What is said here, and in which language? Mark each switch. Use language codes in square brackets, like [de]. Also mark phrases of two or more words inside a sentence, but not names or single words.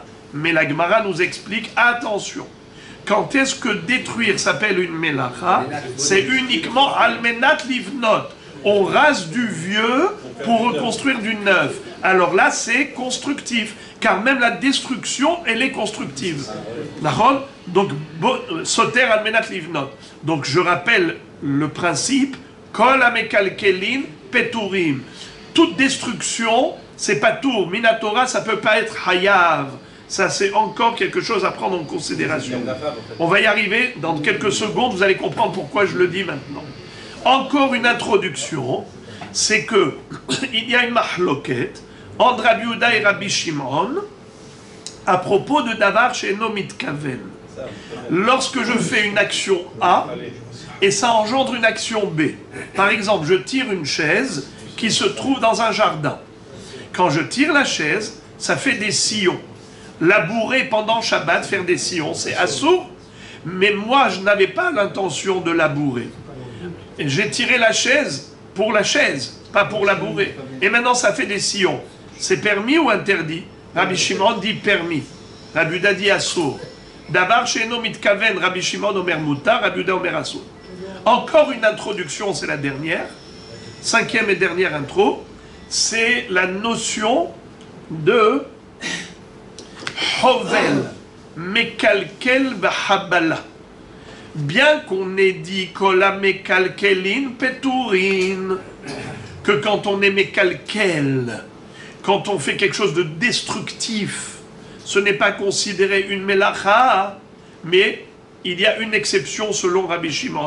[fr] Mais la Gemara nous explique, attention, quand est-ce que détruire s'appelle une mélacha? C'est uniquement [he] על מנת לבנות. [fr] On rase du vieux pour reconstruire du neuf. Alors là, c'est constructif. Car même la destruction, elle est constructive. Donc, [he] סותר על מנת לבנות. [fr] Donc, je rappelle le principe, [he] כל המקלקלין פטורין. [fr] Toute destruction, c'est patour. Minatora, ça peut pas être hayav. Ça, c'est encore quelque chose à prendre en considération. On va y arriver dans quelques secondes, vous allez comprendre pourquoi je le dis maintenant. Encore une introduction, c'est que il y a une mahloket entre Rabbi Yehuda et Rabbi Shimon à propos de [he] דבר שאינו מתכוון. [fr] Lorsque je fais une action A et ça engendre une action B. Par exemple, je tire une chaise qui se trouve dans un jardin. Quand je tire la chaise, ça fait des sillons. Labourer pendant Shabbat, faire des sillons, c'est assourd, mais moi je n'avais pas l'intention de labourer. J'ai tiré la chaise, pas pour labourer. Et maintenant ça fait des sillons. C'est permis ou interdit? Rabbi Shimon dit permis. Rabbi Yehuda dit assourd. [he] דבר שאינו מתכוון, רבי שמעון אומר מותר, רבי יהודה אומר אסור. [fr] Encore une introduction, c'est la dernière. 5e et dernière intro, c'est la notion de [he] חובל, מקלקל בחבלה. [fr] Bien qu'on ait dit [he] כל המקלקלין פטורין, [fr] que quand on est Mekalkel, quand on fait quelque chose de destructif, ce n'est pas considéré une Melacha, mais il y a une exception selon Rabbi Shimon.